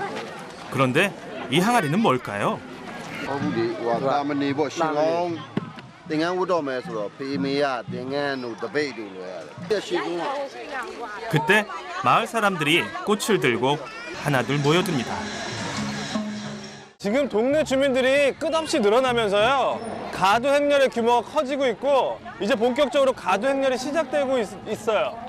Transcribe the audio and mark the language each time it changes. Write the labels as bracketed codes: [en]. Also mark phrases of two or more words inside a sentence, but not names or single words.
[ko] 그런데 이 항아리는 뭘까요? [my] သင်္ကန်းဝတ်တော့မယ်ဆိုတော့ဖေမေကသင်္ကန်းတို့တပိတ်တို့လွယ်ရတယ်။ရှေ့က [ko] 그때 마을 사람들이 꽃을 들고 하나둘 모여듭니다. 지금 동네 주민들이 끝없이 늘어나면서요. 가두 행렬의 규모가 커지고 있고 이제 본격적으로 가두 행렬이 시작되고 있어요.